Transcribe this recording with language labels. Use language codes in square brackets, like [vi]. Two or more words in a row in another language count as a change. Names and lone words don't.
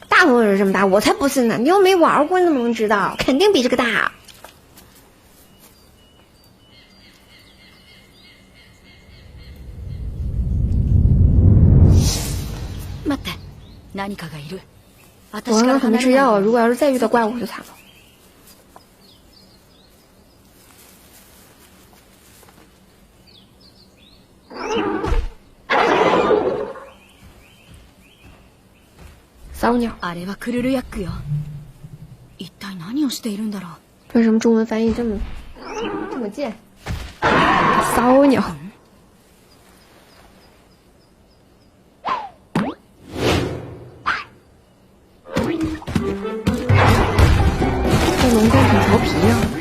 [zh] 朋友有这么大，我才不信呢！你又没玩过，你怎么能知道？肯定比这个大。 [ja] 待って、何かがいる。 [zh] 我刚刚可没吃药，如果要是再遇到怪物就惨了。骚鸟。 [ja] あれはクルルヤックよ。一体何をしているんだろう。 [zh] 为什么中文翻译这么贱？骚鸟。这龙蛋挺调皮呀！